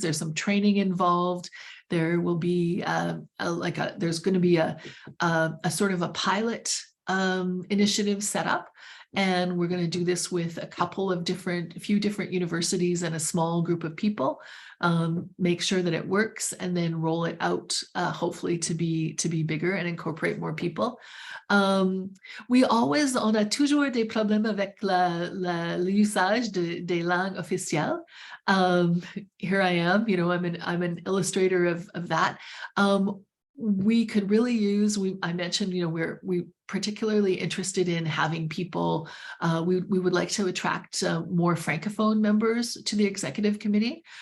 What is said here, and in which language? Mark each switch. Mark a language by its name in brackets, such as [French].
[English] There's some training involved. There will be there's going to be a sort of a pilot initiative set up. And we're going to do this with a few different universities and a small group of people, make sure that it works, and then roll it out, hopefully to be bigger and incorporate more people. [French] On a toujours des problèmes avec l'usage des langues officielles. [English] Here I am, I'm an illustrator of that. We could really use, I mentioned, we particularly interested in having people, we would like to attract more Francophone members to the executive committee.